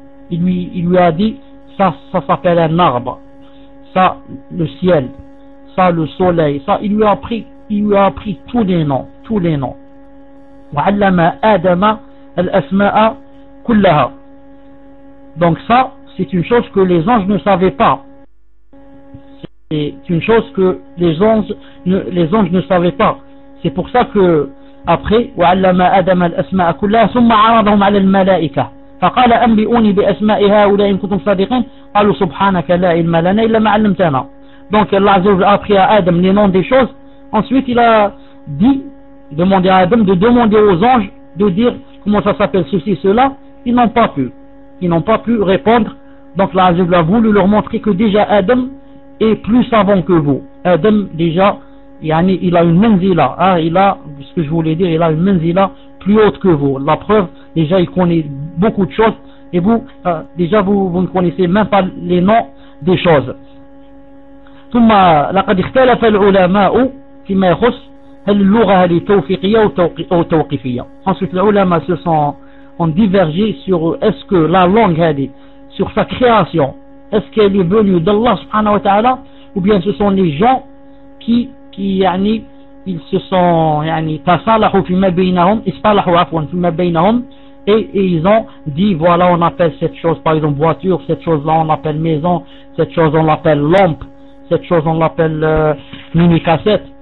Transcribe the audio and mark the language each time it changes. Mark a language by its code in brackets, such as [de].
[fr] Il lui a dit, ça s'appelle un arbre, ça le ciel, ça le soleil, ça il lui a appris tous les noms. [ar] وَعَلَّمَ آدَمَ الْأَسْمَاءَ كُلَّهَا. [fr] Donc ça, c'est une chose que les anges ne savaient pas. C'est une chose que les anges ne savaient pas. C'est pour ça que après [ar] وَعَلَّمَ آدَمَ الْأَسْمَاءَ كُلَّهَا ثُمَّ عَرَضَهُمْ عَلَى الْمَلَائِكَةِ فَقَالَ أَنْبِئُونِي بِأَسْمَاءِ هَؤُلَاءِ إِنْ كُنْتُمْ صَادِقِينَ قَالُوا سُبْحَانَكَ لَا عِلْمَ لَنَا إِلَّا مَا عَلَّمْتَنَا. [fr] Donc Allah Azza wa Jalla a appris à Adam les noms des choses. Ensuite il a dit, demandé à Adam de demander aux anges de dire comment ça s'appelle ceci cela. Ils n'ont pas pu répondre. Donc Allah Azza wa Jalla a voulu leur montrer que déjà Adam est plus savant que vous. Adam déjà, yani, il a une menzila, hein, il a, ce que je voulais dire, il a une menzila plus haute que vous. La preuve, déjà il connaît beaucoup de choses, et vous, déjà vous ne connaissez même pas les noms des choses. [ar] ثم لقد اختلف العلماء فيما يخص هل اللغة هل توفيقية أو توقيفية. [fr] Ensuite, les ulama se sont divergés sur est-ce que la langue هذه, sur sa création, est-ce qu'elle est venue d'Allah subhanahu wa ta'ala, ou bien ce sont les gens qui يعني, ils se sont يعني, [ar] تصالحوا فيما بينهم, اصطلحوا عفوا فيما بينهم, [fr] et ils ont dit voilà, on appelle cette chose par exemple voiture, cette chose là on appelle maison, cette chose on l'appelle lampe, cette chose on l'appelle mini cassette.